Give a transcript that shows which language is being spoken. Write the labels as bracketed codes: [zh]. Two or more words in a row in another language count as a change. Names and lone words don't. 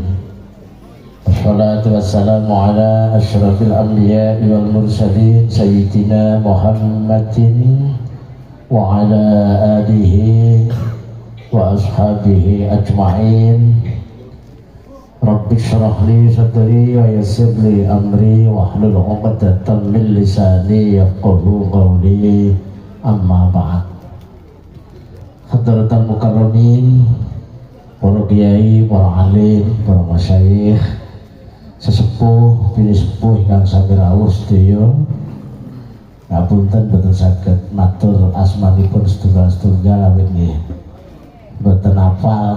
[ar] والصلاة والسلام على أشرف الأنبياء والمرسلين سيدنا محمد وعلى آله وأصحابه أجمعين. رب اشرح لي صدري ويسر لي أمري واحلل عقدة من لساني يفقهوا قولي. أما بعد. حضرات المكرمين, [jv] para kiai, para alim, para masyayikh, sesepuh, bini sepuh yang sami rawuh sedaya. Ngapunten boten saged matur asmanipun setunggal-setunggal awit nggih boten hafal.